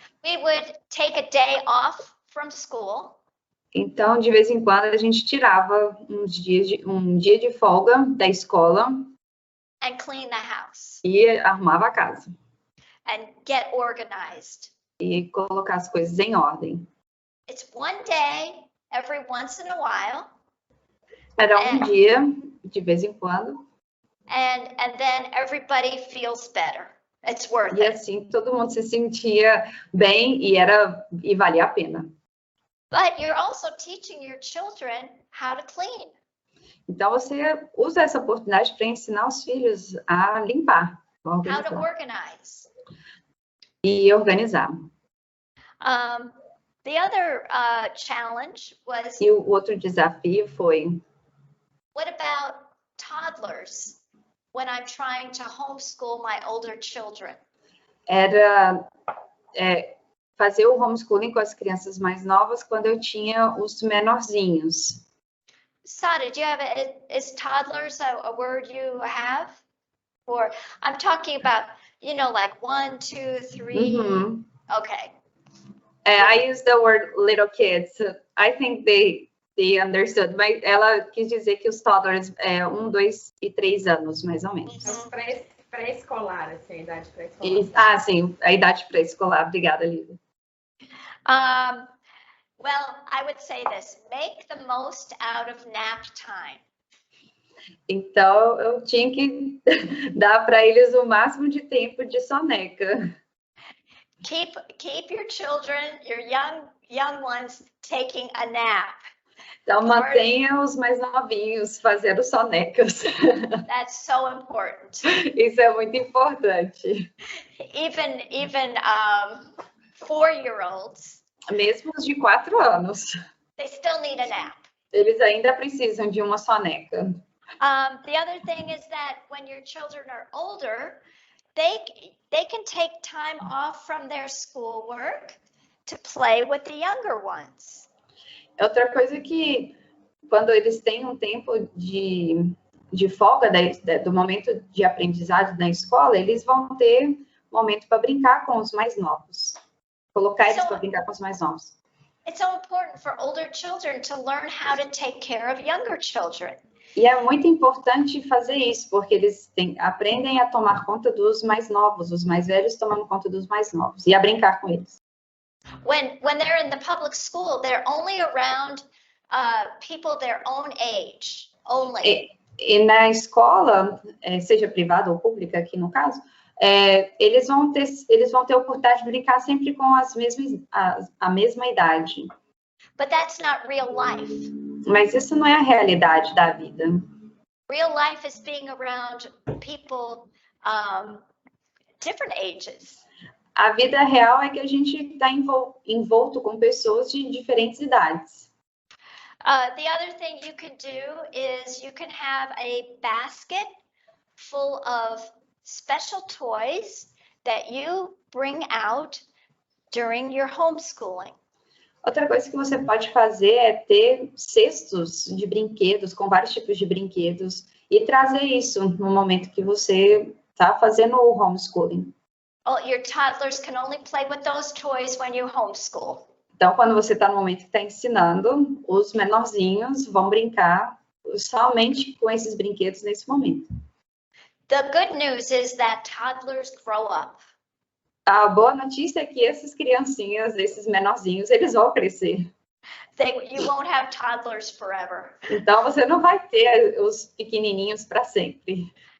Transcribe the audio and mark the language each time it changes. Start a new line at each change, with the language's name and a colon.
English: We would take a day off from school.
Portuguese: Então, de vez em quando, a gente tirava um dia de folga da escola
English: and clean the house.
Portuguese: E arrumava a casa.
English: And get organized.
Portuguese: E colocar as coisas em ordem.
English: It's one day every once in a while.
Portuguese: Era um dia, de vez em quando.
English: And then everybody feels better. It's worth it.
Portuguese: E assim, todo mundo se sentia bem e valia a pena.
English: But you're also teaching your children how to clean.
Portuguese: Então, você usa essa oportunidade para ensinar os filhos a limpar.
English: How to organize.
Portuguese: E organizar.
English: The other challenge was...
Portuguese: E o outro desafio foi...
English: What about toddlers when I'm trying to homeschool my older children?
Portuguese: Era fazer o homeschooling com as crianças mais novas quando eu tinha os menorzinhos.
English: Sada, do you have is toddlers a word you have? Or I'm talking about, like 1, 2, 3. Mm-hmm. Okay. I use the word little kids. I think they understood.
Portuguese: Mas ela quis dizer que os toddlers 1, 2 e 3 anos, mais ou menos. Pré-escolar, assim, a idade pré-escolar. Sim, a idade pré-escolar. Obrigada, Lívia.
English: Well, I would say this, make the most out of nap time.
Portuguese: Então, eu tinha que dar para eles o máximo de tempo de soneca.
English: Keep your children, your young ones, taking a nap.
Portuguese: Então, mantenha os mais novinhos fazendo sonecas.
English: That's so important.
Portuguese: Isso é muito importante.
English: Even 4-year-olds.
Portuguese: Mesmo os de 4 anos.
English: They still need a nap.
Portuguese: Eles ainda precisam de uma soneca.
English: The other thing is that when your children are older, they can take time off from their schoolwork to play with the younger ones.
Portuguese: Outra coisa que, quando eles têm um tempo de folga do momento de aprendizado na escola, eles vão ter momento para brincar com os mais novos. Colocar eles para brincar com os mais novos.
English: It's so important for older children to learn how to take care of younger children.
Portuguese: E é muito importante fazer isso, porque eles aprendem a tomar conta dos mais novos, os mais velhos tomando conta dos mais novos, e a brincar com eles.
English: When they're in the public school, they're only around people their own age, only.
Portuguese: E na escola, seja privada ou pública aqui no caso, eles vão ter a oportunidade de brincar sempre com a mesma idade.
English: But that's not real life.
Portuguese: Mas isso não é a realidade da vida.
English: Real life is being around people different ages.
Portuguese: A vida real é que a gente está envolto com pessoas de diferentes idades.
English: The other thing you can do is you can have a basket full of special toys that you bring out during your homeschooling.
Portuguese: Outra coisa que você pode fazer é ter cestos de brinquedos, com vários tipos de brinquedos, e trazer isso no momento que você está fazendo o homeschooling.
English: Oh, your toddlers can only play with those toys when you homeschool.
Portuguese: Então, quando você está no momento que está ensinando, os menorzinhos vão brincar somente com esses brinquedos nesse momento.
English: The good news is that toddlers grow up.
Portuguese: A boa notícia é que essas criancinhas, esses menorzinhos, eles vão crescer.
English: You won't have toddlers forever.
Portuguese: Então, você não vai ter os pequenininhos para sempre.